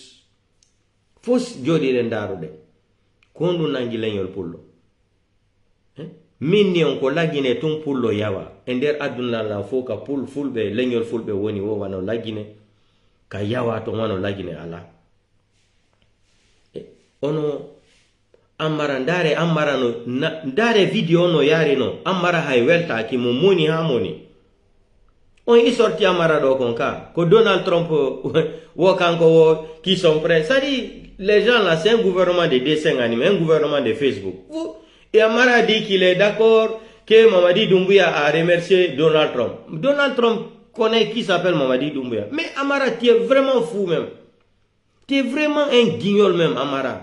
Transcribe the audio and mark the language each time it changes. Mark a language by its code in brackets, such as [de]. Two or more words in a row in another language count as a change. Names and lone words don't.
[ff] fus jooɗiɗen daruɗe ko ɗum nangi leñol pullo min ni on ko lagine tun pullo yawa e nder aduna la fof ka fulɓe leñol fulɓe woni wo wano lagine ka yawa to wano lagine ala ono Ammara ndare vidéo no yaari no Ammara hay weltaki mo moni ha moni on yi sorti Ammara ɗo kon ka ko Donald Trump wo kanko wo [fr] qui sont prêts c'est-à-dire les gens là c'est un gouvernement de dessin animé un gouvernement de Facebook et Ammara dit qu'il est d'accord que Mamadi Doumbouya a remercié Donald Trump connaît qui s'appelle Mamadi Doumbouya mais Ammara tu es vraiment fou même. Tu es vraiment un guignol même, Ammara.